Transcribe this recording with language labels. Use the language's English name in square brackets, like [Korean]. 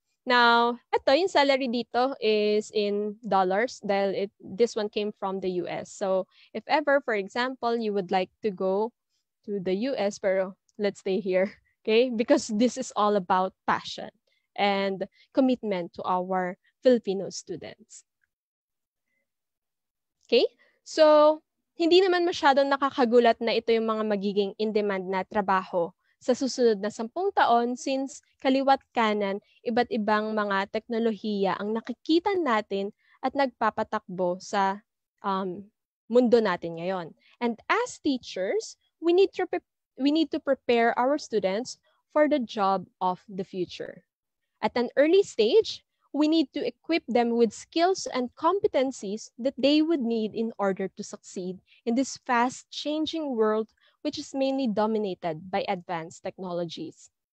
[English] Now, ito, yung salary dito is in dollars dahil this one came from the US. So, if ever, for example, you would like to go to the US, [Filipino] pero [English] let's stay here, okay? Because this is all about passion and commitment to our Filipino students. Okay? [Filipino] So, hindi naman masyadong nakakagulat na ito yung mga magiging in-demand na trabaho sa susunod na 10 taon since kaliwat kanan, iba't ibang mga teknolohiya ang nakikita natin at nagpapatakbo sa mundo natin ngayon. [English] And as teachers, we need to prepare our students for the job of the future. At an early stage, we need to equip them with skills and competencies that they would need in order to succeed in this fast-changing world which is mainly dominated by advanced technologies.